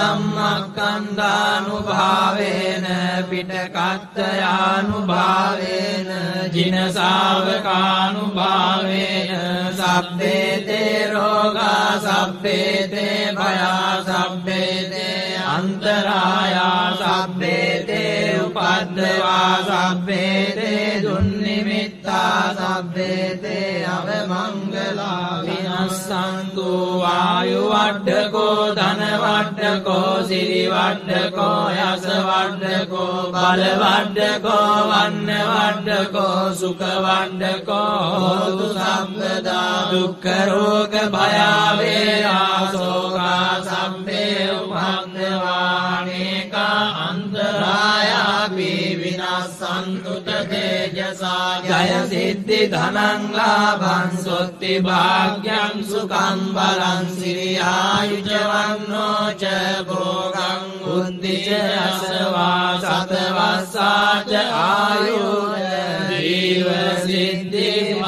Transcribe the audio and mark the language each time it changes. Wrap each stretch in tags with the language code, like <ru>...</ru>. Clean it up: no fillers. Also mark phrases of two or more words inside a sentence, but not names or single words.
<pi>ධම්මස්කන්ධානුභාවේන පිටකත්තයානුභාවේන ජින ශාවකානුභාවේන සබ්බේ තේ රෝගා සබ්බේ තේ භයා සබ්බේ තේ අන්තරායා සබ්බේ තේ උපද්දවා සබ්බේ තේ දුන්නිමිත්තා සබ්බේ තේ අවමංගලා විනස්සන්තු ආයු වඩ්ඩකෝ ධන වඩ්ඩකෝ සිරි වඩ්ඩකෝ යස වඩ්ඩකෝ බල වඩ්ඩකෝ වන්න වඩ්ඩකෝ සුඛ වඩ්ඩකෝ හෝතු සම්පදා දුක්ඛ රෝග භය ආසෝකා සම්පේ උපද්දවානේකා අන්තරායාපි විනස්සන්තු තේජසා ජය සිද්ධි ධනං ලාභං සොත්ති භාග්‍යං සුඛං බලං සිරියායුජවන්නෝ ච භෝගං බුද්ධිච අසවා සතවස්සා ච ආයු ජීව සිද්ධි</pi>